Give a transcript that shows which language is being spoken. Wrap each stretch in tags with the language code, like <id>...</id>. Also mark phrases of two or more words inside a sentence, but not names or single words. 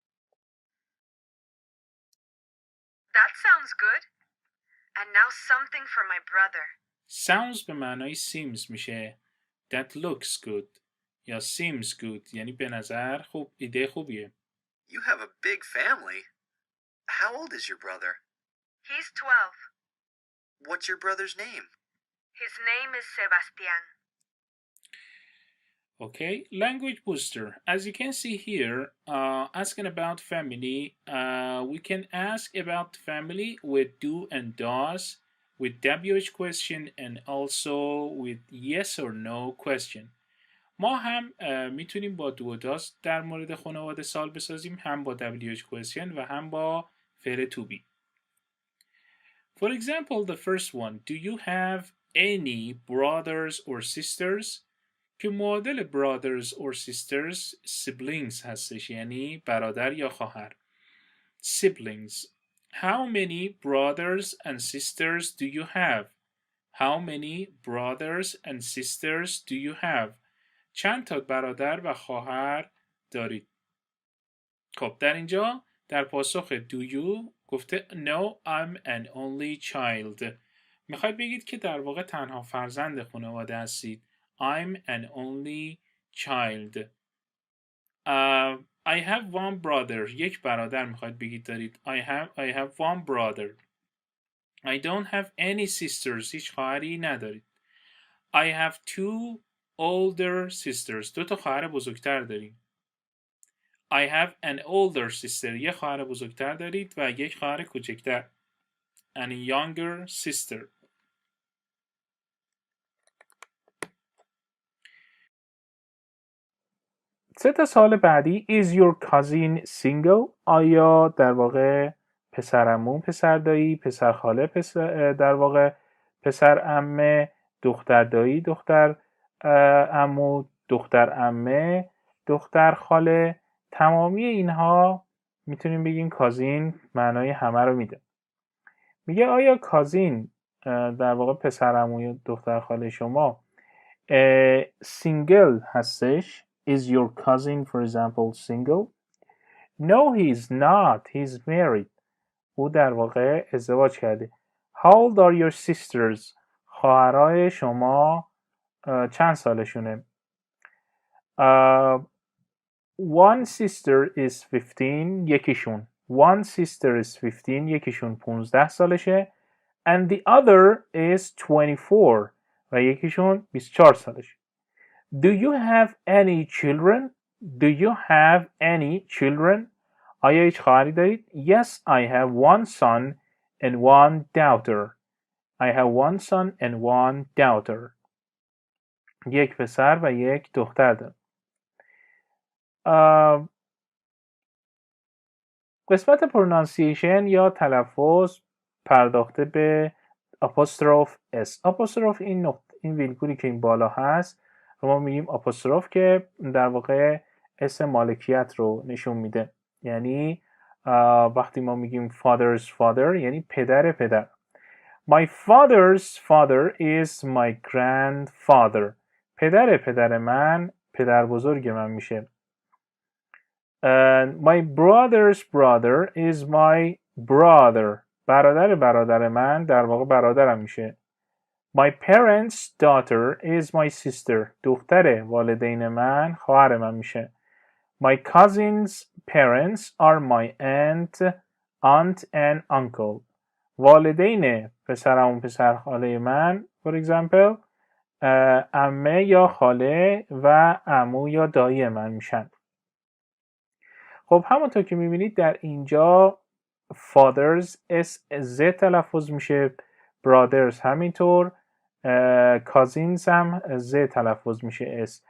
<en>That sounds good. And now something for my brother.</en> <fa>Sounds به معنای seems میشه.</fa> <en>That looks good</en> <fa>یا</fa> <en>seems good</en> <fa>یعنی به نظر خوب ایده خوبیه.</fa> <en>You have a big family. How old is your brother? He's 12. What's your brother's name? His name is Sebastian. Okay, language booster. As you can see here, asking about family, we can ask about family with do and does, with WH question and also with yes or no question.</en> <fa>ما هم میتونیم با do و does در مورد خانواده سوال بسازیم، هم با</fa> <en>WH question</en> <fa>و هم با فعل</fa> <en>to be. For example, the first one, do you have any brothers or sisters?</en> <fa>که معادل</fa> <en>brothers or sisters siblings</en> <fa>هستش یعنی برادر یا خواهر.</fa> <en>Siblings. How many brothers and sisters do you have? How many brothers and sisters do you have?</en> <fa>چند تا برادر و خواهر دارید؟ خب در اینجا در پاسخ</fa> <en>do you</en> <fa>گفته</fa> <en>No, I'm an only child.</en> <fa>میخواید بگید که در واقع تنها فرزند خانواده هستید.</fa> <en>I'm an only child. I have one brother.</en> <fa>یک برادر میخواید بگید دارید.</fa> <en>I have one brother. I don't have any sisters.</en> <fa>هیچ خواهری ندارید.</fa> <en>I have 2 older sisters.</en> <fa>2 تا خواهر بزرگتر داریم.</fa> <en>I have an older sister.</en> <fa>یک خواهر بزرگتر دارید و یک خواهر کوچکتر.</fa> <en>And a younger sister.</en> <fa>سه تا سوال بعدی</fa> <en>is your cousin single؟</en> <fa>آیا در واقع پسر عمو، پسر دایی، پسر خاله، در واقع پسر عمه، دختر دایی، دختر عمو، دختر عمه، دختر خاله، تمامی اینها میتونیم بگیم کازین معنای همه رو میده. میگه آیا کازین در واقع پسر عمو یا دختر خاله شما سینگل هستش؟</fa> <en>Is your cousin, for example, single? No, he's not. He's married.</en> <fa>او در واقع ازدواج کرده.</fa> <en>How old are your sisters?</en> <fa>خواهرای شما چند سالشونه؟</fa> <en>One sister is 15. یکیشون. One sister is 15.</en> <fa>یکیشون 15 سالشه.</fa> <en>And the other is 24.</en> <fa>و یکیشون 24 سالشه.</fa> <en>Do you have any children? Do you have any children?</en> <fa>آیا هیچ خواهری دارید؟</fa> <en>Yes, I have one son and one daughter. I have one son and one daughter.</en> <fa>یک پسر و یک دختر دارم. قسمت پرونانسیشن یا تلفظ پرداخته به آپوستروف اس. آپوستروف این ویرگولی که این بالا هست رو ما میگیم آپوستروف که در واقع اسم مالکیت رو نشون میده. یعنی وقتی ما میگیم</fa> <en>father's father</en> <fa>یعنی پدر.</fa> <en>My father's father is my grandfather.</en> <fa>پدر من پدر بزرگ من میشه.</fa> <en>My brother's brother is my brother.</en> <fa>برادر من در واقع برادرم میشه.</fa> <en>My parents' daughter is my sister.</en> <fa>دختر والدین من خواهر من میشه.</fa> <en>My cousin's parents are my aunt and uncle.</en> <fa>والدین پسرم و پسر خاله من</fa> <en>for example</en> <fa>عمه یا خاله و عمو یا دایی من میشن. خب همونطور که میبینید در اینجا fathers z تلفظ میشه، brothers همینطور، cousins هم z تلفظ میشه s.</fa>